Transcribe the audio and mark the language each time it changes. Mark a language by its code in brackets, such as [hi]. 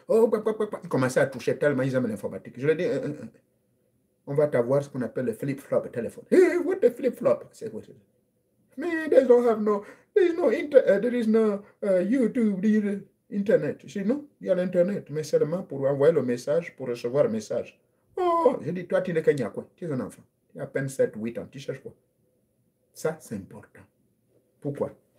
[fr] Oh, bah, bah, bah. Il commençait à toucher tellement, ils aiment l'informatique. Je lui ai dit, on va t'avoir ce qu'on appelle le flip-flop téléphone. [en] Hey, what the flip-flop? Mais they don't have no, there is no YouTube, internet. [fr] Je dis, non, il y a l'internet, mais seulement pour envoyer le message, pour recevoir un message. Oh, je dis, toi, tu n'es qu'un Nyakwe, tu es un enfant. Il y a à peine 7, 8 ans, tu cherches quoi? Ça, c'est important. Pourquoi?